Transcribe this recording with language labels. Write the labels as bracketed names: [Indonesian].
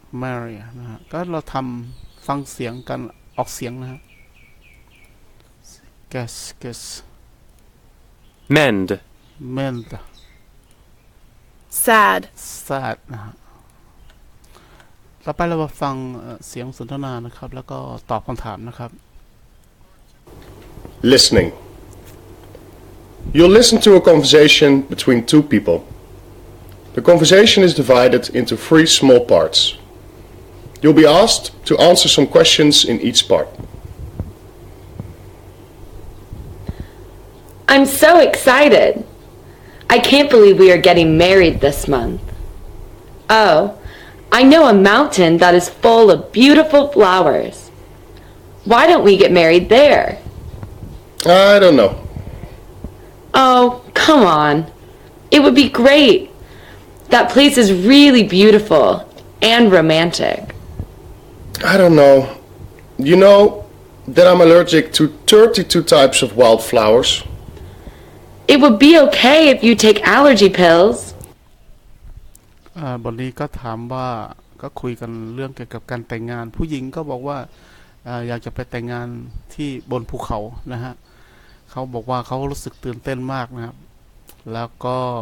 [Thai] marry นะฮะก็เราทำฟังเสียงกันออกเสียงนะฮะ guess [English] mend sad [Thai] นะฮะต่อไปเรามาฟังเสียงสนทนานะครับแล้วก็ตอบคำถามนะครับ [English] Listening. You'll listen to a conversation between two people. The conversation is divided into 3 small parts. You'll be asked to answer some questions in each part. I'm so excited. I can't believe we are getting married this month. Oh, I know a mountain that is full of beautiful flowers. Why don't we get married there? I don't know. Oh, come on. It would be great. That place is really beautiful and romantic. I don't know. You know that I'm allergic to 32 types of wildflowers. It would be okay if you take allergy pills. [Thai] บทนี้ก็ถามว่าก็คุยกันเรื่องเกี่ยวกับการแต่งงานผู้หญิงก็บอกว่าอยากจะไปแต่งงานที่บนภูเขานะฮะเขาบอกว่าเขารู้สึกตื่นเต้นมากนะครับแล้วก็